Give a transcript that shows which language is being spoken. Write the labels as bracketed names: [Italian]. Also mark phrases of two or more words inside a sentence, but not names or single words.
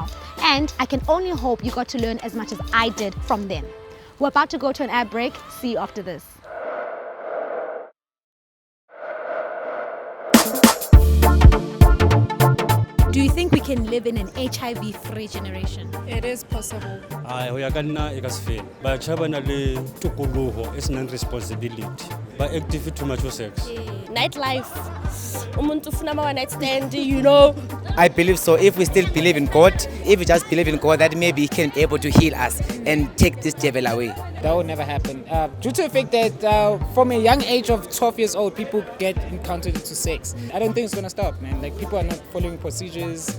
[English] And I can only hope you got to learn as much as I did from them. We're about to go to an ad break. See you after this. Do you think we can live in an HIV-free generation? It is possible. [Southern Sotho] Ho ya ka nna e ka se fele. Batjha ba na le tokoloho e senang responsibility. [English] Ba active too much for sex. Nightlife. [Zulu] Umuntu ufuna ama [English] one night stand, you know. I believe so. If we still believe in God, if we just believe in God, that maybe He can be able to heal us and take this devil away. That will never happen. Due to the fact that from a young age of 12 years old, people get encountered into sex. I don't think it's going to stop, man. Like, people are not following procedures.